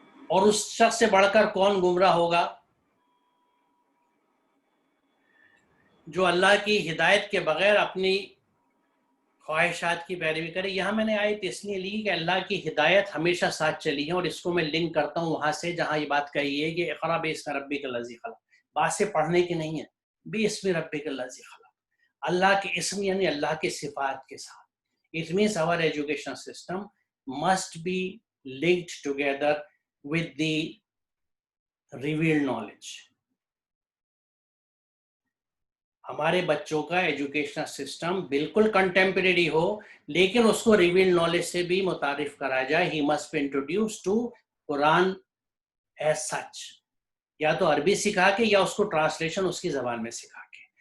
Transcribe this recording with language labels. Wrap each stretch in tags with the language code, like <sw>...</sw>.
<ur>اور اس شخص سے بڑھ کر کون گمراہ ہوگا جو اللہ کی ہدایت کے بغیر اپنی خواہشات کی پیروی کرے. یہاں میں نے آیت اس لیے لی کہ اللہ کی ہدایت ہمیشہ ساتھ چلی ہے، اور اس کو میں لنک کرتا ہوں وہاں سے جہاں یہ بات کہی ہے کہ</ur> <ar>اقرا باسم ربک الذی خلق.</ar> <ur>بات سے پڑھنے کی نہیں ہے،</ur> <ar>باسم ربک الذی خلق،</ar> <ur>اللہ کے اسم یعنی اللہ کے صفات کے ساتھ.</ur> <en>It means our education system must be linked together with the revealed knowledge.</en> <ur>ہمارے بچوں کا ایجوکیشنل سسٹم بالکل کنٹمپریری ہو، لیکن اس کو ریویل نالج سے بھی متعارف کرایا جائے.</ur> <en>he must be introduce to Quran as such,</en> <ur>یا تو عربی سکھا کے یا اس کو ٹرانسلیشن اس کی زبان میں سکھا کے.</ur>